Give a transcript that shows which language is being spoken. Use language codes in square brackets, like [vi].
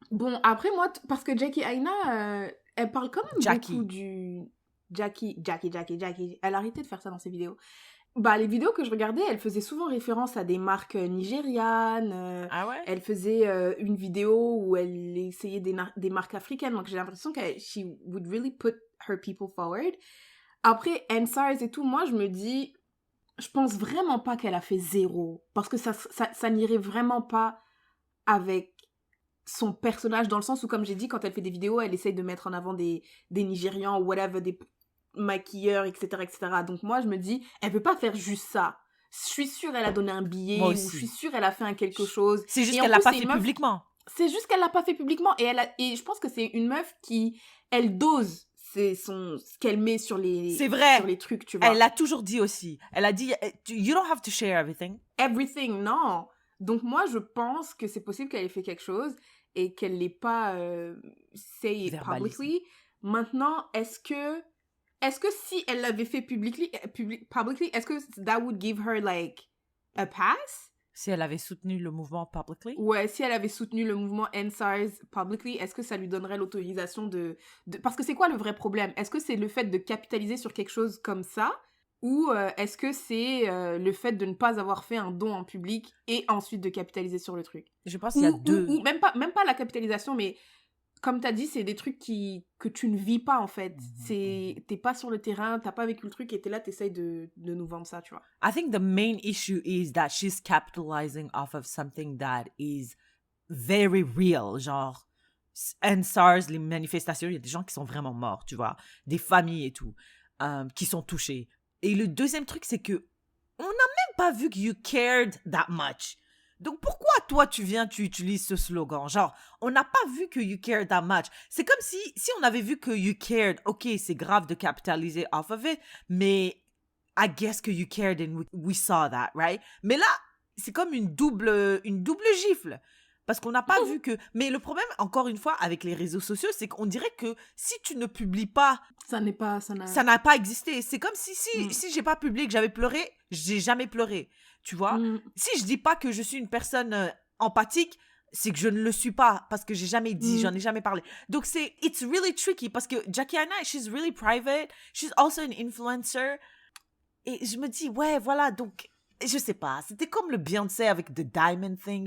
[fr] Bon, après, moi, parce que Jackie Aina, elle parle quand même beaucoup du... Jackie. Elle a arrêté de faire ça dans ses vidéos. Bah, les vidéos que je regardais, elle faisait souvent référence à des marques nigérianes. Ah ouais? Elle faisait une vidéo où elle essayait des marques africaines. Donc, j'ai l'impression que [en] she would really put her people forward. [fr] Après, End SARS et tout, moi, je me dis, je pense vraiment pas qu'elle a fait 0. Parce que ça n'irait vraiment pas avec son personnage, dans le sens où, comme j'ai dit, quand elle fait des vidéos, elle essaye de mettre en avant des Nigérians ou whatever, des maquilleurs, etc. Donc moi, je me dis, elle peut pas faire juste ça. Je suis sûre elle a donné un billet, ou je suis sûre elle a fait quelque chose. C'est juste qu'elle l'a pas fait publiquement. C'est juste qu'elle l'a pas fait publiquement. Et je pense que c'est une meuf qui, elle dose ce qu'elle met sur les trucs, tu vois. Elle l'a toujours dit aussi. Elle a dit, [en] you don't have to share everything. Everything, non. [fr] Donc moi, je pense que c'est possible qu'elle ait fait quelque chose et qu'elle l'ait pas [en] say it publicly. [fr] Maintenant, est-ce que si elle l'avait fait publicly, est-ce que [en] that would give her like a pass? [fr] Si elle avait soutenu le mouvement publicly? Ouais, si elle avait soutenu le mouvement EndSARS publicly, est-ce que ça lui donnerait l'autorisation de... Parce que c'est quoi le vrai problème? Est-ce que c'est le fait de capitaliser sur quelque chose comme ça? Ou est-ce que c'est le fait de ne pas avoir fait un don en public et ensuite de capitaliser sur le truc? Je pense qu'il y a deux... Ou même pas la capitalisation, mais comme tu as dit, c'est des trucs que tu ne vis pas, en fait. T'es pas sur le terrain, t'as pas vécu le truc et t'es là, t'essayes de nous vendre ça, tu vois. [en] I think the main issue is that she's capitalizing off of something that is very real. [fr] Genre, EndSARS, les manifestations, il y a des gens qui sont vraiment morts, tu vois. Des familles et tout, qui sont touchées. Et le deuxième truc, c'est que on n'a même pas vu que [en] you cared that much. [fr] Donc, pourquoi toi, tu utilises ce slogan? Genre, on n'a pas vu que [en] you cared that much. [fr] C'est comme si on avait vu que you cared, ok, c'est grave de capitaliser [en] off of it, [fr] mais [en] I guess [fr] que [en] you cared and we saw that, right? [fr] Mais là, c'est comme une double gifle. Parce qu'on n'a pas vu que... Mais le problème, encore une fois, avec les réseaux sociaux, c'est qu'on dirait que si tu ne publies pas... Ça n'a pas existé. C'est comme si j'ai pas publié que j'avais pleuré, j'ai jamais pleuré. Tu vois? Si je dis pas que je suis une personne empathique, c'est que je ne le suis pas parce que j'ai jamais dit, j'en ai jamais parlé. [en] Donc it's really tricky [fr] parce que [en] Jackie Aina, she's really private. She's also an influencer. [fr] Et je me dis, ouais, voilà, donc, je sais pas. C'était comme le Beyoncé avec The Diamond Thing.